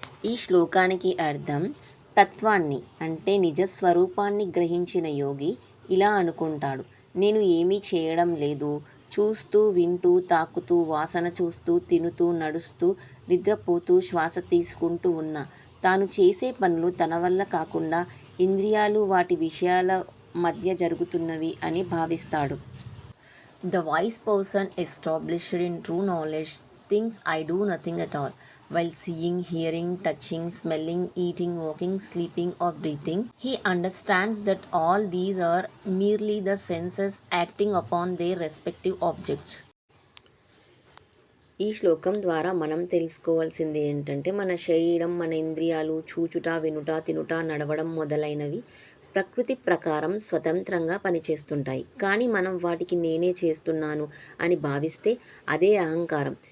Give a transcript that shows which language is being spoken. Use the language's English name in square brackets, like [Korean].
[Telugu] ఈ శ్లోకానికి అర్థం, తత్వాన్ని అంటే నిజస్వరూపాన్ని గ్రహించిన యోగి ఇలా అనుకుంటాడు: నేను ఏమీ చేయడం లేదు, చూస్తూ వింటూ తాకుతూ వాసన చూస్తూ తినుతూ నడుస్తూ నిద్రపోతూ శ్వాస తీసుకుంటూ ఉన్నా తాను చేసే పనులు తన వల్ల కాకుండా ఇంద్రియాలు వాటి విషయాల మధ్య జరుగుతున్నవి అని భావిస్తాడు. [English] The wise person established in true knowledge thinks I do nothing at all. While seeing, hearing, touching, smelling, eating, walking, sleeping or breathing, he understands that all these are merely the senses acting upon their respective objects. [Telugu] ఈ శ్లోకం ద్వారా మనం తెలుసుకోవాల్సింది ఏంటంటే, మన శరీరం, మన ఇంద్రియాలు చూచుట, వినుట, తినుట, నడవడం మొదలైనవి ప్రకృతి ప్రకారం స్వతంత్రంగా పనిచేస్తుంటాయి. కానీ మనం వాటికి నేనే చేస్తున్నాను అని భావిస్తే అదే అహంకారం.